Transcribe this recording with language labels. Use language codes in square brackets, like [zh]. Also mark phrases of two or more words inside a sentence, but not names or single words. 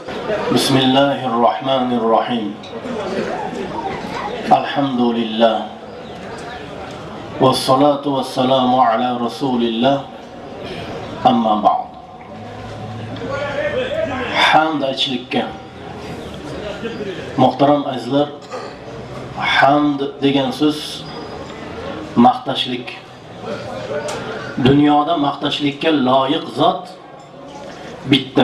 [ar] Bismillahirrahmanirrahim. [uz] Alhamdulillah. [ar] والصلاة والسلام على رسول الله أما بعد [uz] hamd aytishlikka muhtaram azizlar, hamd degan so'z maqtashlik. Dunyoda maqtashlikka loyiq zot bitta.